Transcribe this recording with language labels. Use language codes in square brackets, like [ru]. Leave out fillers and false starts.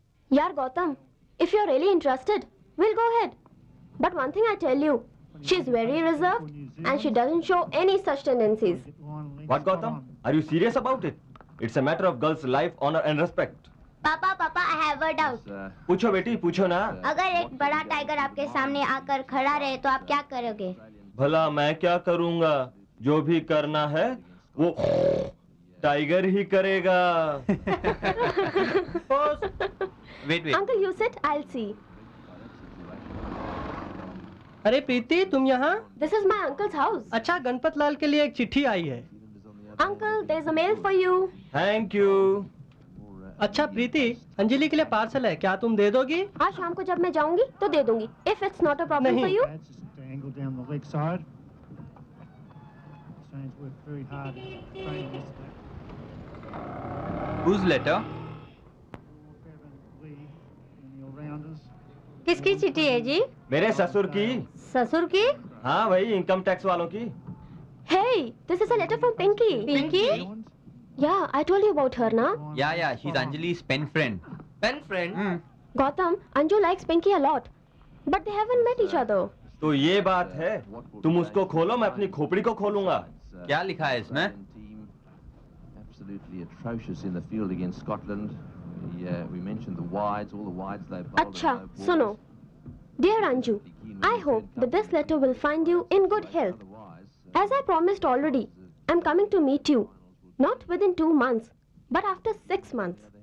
[en] Yaar Gautam, if you're really interested, we'll go ahead. But one thing I tell you, she's very reserved and she doesn't show any such tendencies. What, Gautam? Are you serious about it? It's a matter of girls' life, honor and respect. Papa, I have a doubt. [hi] पूछो बेटी, पूछो ना। अगर एक बड़ा tiger आपके सामने आकर खड़ा रहे तो आप क्या करोगे? भला मैं क्या करूंगा? जो भी करना है वो टाइगर ही करेगा। Wait wait, [en] Uncle, you sit. I'll see. [hi] अरे प्रीति, तुम यहाँ? [en] This is my uncle's house. [hi] अच्छा, गणपत लाल के लिए एक चिट्ठी आई है। [en] Uncle, there's a mail for you. Thank you. [hi] अच्छा प्रीति, अंजलि के लिए पार्सल है, क्या तुम दे दोगी? आज शाम को जब मैं जाऊंगी तो दे दूंगी. [en] If it's not a problem [hi] नहीं. [en] for you. That's just to angle down the leg side. Shane's worked very hard in training yesterday. whose letter? Kevin Lee and the all-rounders. [hi] किसकी चिट्ठी है जी? मेरे ससुर की। ससुर की? हाँ वही, इनकम टैक्स वालों की। [en] Hey, this is a letter from Pinky. [hi] Pinky? [en] Yeah, I told you about her, na? Yeah, she's Anjali's pen friend. Pen friend. Gautam, Anju likes Pinky a lot, but they haven't met each other. [hi] तो ये बात है, तुम उसको खोलो, मैं अपनी खोपड़ी को खोलूंगा। क्या लिखा है इसमें? [en] Absolutely atrocious in the field against Scotland. We mentioned the wides, all the wides they bowled. [hi] अच्छा, सुनो. [en] Dear Anju, I hope that this letter will find you in good health. As I promised already, I'm coming to meet you. Not within 2 months, but after 6 months.